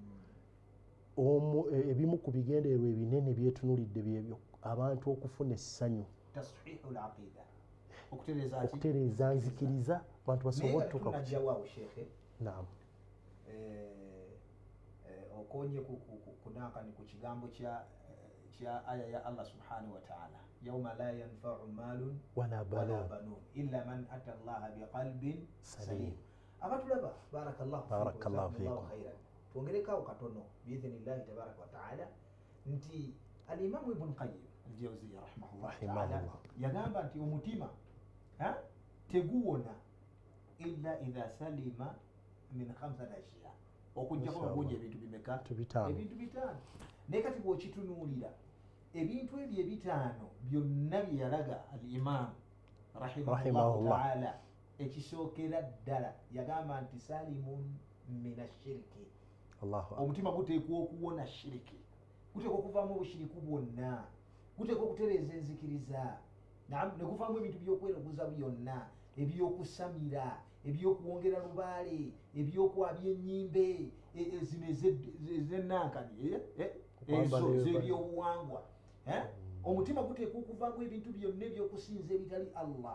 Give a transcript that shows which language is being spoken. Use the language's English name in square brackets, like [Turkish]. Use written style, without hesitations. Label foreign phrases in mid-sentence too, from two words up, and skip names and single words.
[Ganda] ebimu ku bigendererwa ebinene byetunulidde byebyo abantu okufuna essanyu okutereeza nzikiriza abantu basobole okutuuka naam okonye kunankani ku kigambo kya aya ya [Arabic] الله سبحانه وتعالى يوم لا ينفع مال ولا بنون إلا من أتى الله بقلب سليم abatulaba بارك الله فيكم خيرا [Ganda] tuongerekawo katono [Arabic] بإذن الله تبارك وتعالى nti al-Imam Ibn Qayyim al-Jawziyya rahimahullah [Ganda] yagamba nti omutima teguwona [Arabic] إلا إذا سلم من 5 أشياء [Ganda] okujjako babunye ebintu bimeka ebintu 5 naye kati bw'okitunuulira ebintu ebyo ebitaano byonna bye yalaga al-Imam [Arabic] رحمه الله تعالى [Ganda] ekisookera ddala yagamba nti [Arabic] سليم من الشرك [Ganda] omutima guteekwa okuwona shiriki guteekwa okuvaamu obushiriku bwonna guteekwa okutereeza enzikiriza ne guvaamu ebintu by'okweroguza byonna ebyokusamira ebyokuwongera lubaale ebyokwabya ennyimbe zino ezennankani ezo z'ebyobuwangwa omutima guteekwa okuvaamu ebintu byonna ebyokusinza ebitali Allah